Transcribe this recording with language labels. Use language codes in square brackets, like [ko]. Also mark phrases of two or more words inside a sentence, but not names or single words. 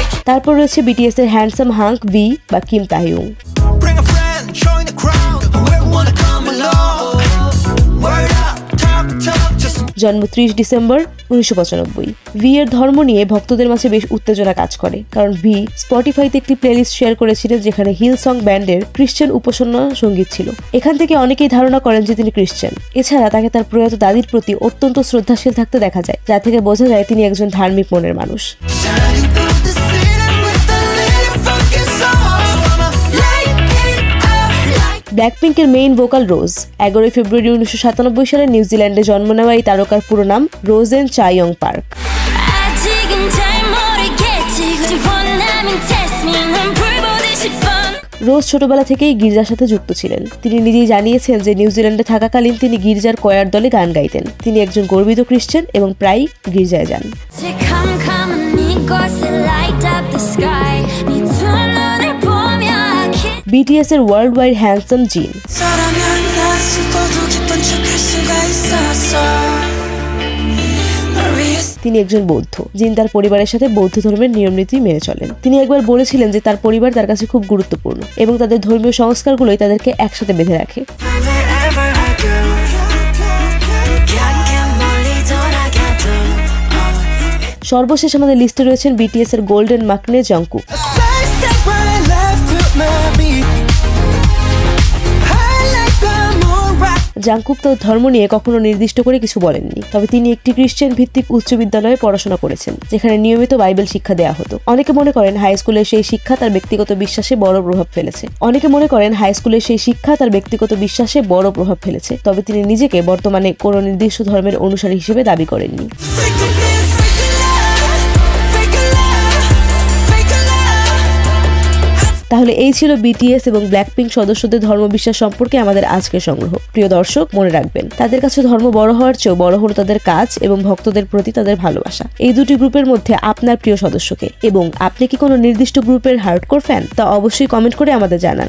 [bn] তারপর রয়েছে বিটিএস এর হ্যান্ডসাম হাঙ্ক ভি বা কিম তাহিউং। [en] Bring a friend, join the crowd. Whoever wanna come along. Word up, talk, just [bn] জন্ম 30 ডিসেম্বর 1995। ভি এর ধর্ম নিয়ে ভক্তদের মাঝে বেশ উত্তেজনা কাজ করে, কারণ ভি স্পটিফাইতে একটি প্লেলিস্ট শেয়ার করেছিলেন যেখানে হিল সং ব্যান্ডের ক্রিশ্চিয়ান উপাসনা সঙ্গীত ছিল। এখান থেকে অনেকেই ধারণা করেন যে তিনি ক্রিশ্চিয়ান। এছাড়া তাকে তার প্রয়াত দাদির প্রতি অত্যন্ত শ্রদ্ধাশীল থাকতে দেখা যায়, যা থেকে বোঝা যায় তিনি একজন ধার্মিক মনের মানুষ। [en] shining through the city with a little funky soul. Wanna light it up like [bn] ব্ল্যাকপিঙ্কের মেইন ভোকাল রোজ 11 ফেব্রুয়ারি 1997 সালে নিউজিল্যান্ডে জন্ম নেওয়া এই তারকার পুরো নাম রোজেন চাইয়ং পার্ক। [ko] 아직은 잘 모르겠지 굳이 원하면 [en] test me [ko] 난 불보듯 싶어 [bn] রোজ ছোটবেলা থেকেই গির্জার সাথে যুক্ত ছিলেন। তিনি নিজেই জানিয়েছেন যে নিউজিল্যান্ডে থাকাকালীন তিনি গির্জার কয়ার দলে গান গাইতেন। তিনি একজন গর্বিত খ্রিস্টান এবং প্রায়ই গির্জায় যান। [ko] 캄캄한 이곳에 [en] light up the sky [ko] 네 두 눈을 보며 [en] I can't [bn] বিটিএস এর ওয়ার্ল্ড ওয়াইড হ্যান্ডসাম জিন। [ko] 너라면 난 슬퍼도 기쁜 척할 수가 있었어. 널 위해 [bn] তিনি একজন বৌদ্ধ। জিন তার পরিবারের সাথে বৌদ্ধ ধর্মের নিয়মনীতি মেনে চলেন। তিনি একবার বলেছিলেন যে তার পরিবার তার কাছে খুব গুরুত্বপূর্ণ এবং তাদের ধর্মীয় সংস্কারগুলোই তাদেরকে একসাথে বেঁধে রাখে। [en] wherever I go. [ko] 곁에 멀리 돌아가도 [bn] সর্বশেষ আমাদের লিস্টে রয়েছেন বিটিএস এর গোল্ডেন মাকনে জংকুক। [en] a side step right left to my beat. I like the moon rock. [bn] জাংকুক তার ধর্ম নিয়ে কখনো নির্দিষ্ট করে কিছু বলেননি, তবে তিনি একটি খ্রিস্টান ভিত্তিক উচ্চ বিদ্যালয়ে পড়াশোনা করেছেন, যেখানে নিয়মিত বাইবেল শিক্ষা দেওয়া হতো। অনেকে মনে করেন হাই স্কুলের সেই শিক্ষা তার ব্যক্তিগত বিশ্বাসে বড় প্রভাব ফেলেছে। তবে তিনি নিজেকে বর্তমানে কোনো নির্দিষ্ট ধর্মের অনুসারী হিসেবে দাবি করেননি। [en] Fake it is, fake it love, fake it love, fake it love. [bn] তাহলে এই ছিল বিটিএস এবং ব্ল্যাকপিঙ্ক সদস্যদের ধর্মবিশ্বাস সম্পর্কে আমাদের আজকের সংগ্রহ। প্রিয় দর্শক, মনে রাখবেন, তাদের কাছে ধর্ম বড় হওয়ার চেয়েও বড় হলো তাদের কাজ এবং ভক্তদের প্রতি তাদের ভালোবাসা। এই দুটি গ্রুপের মধ্যে আপনার প্রিয় সদস্যকে, এবং আপনি কি কোনো নির্দিষ্ট গ্রুপের হার্ডকোর ফ্যান, তা অবশ্যই কমেন্ট করে আমাদের জানান।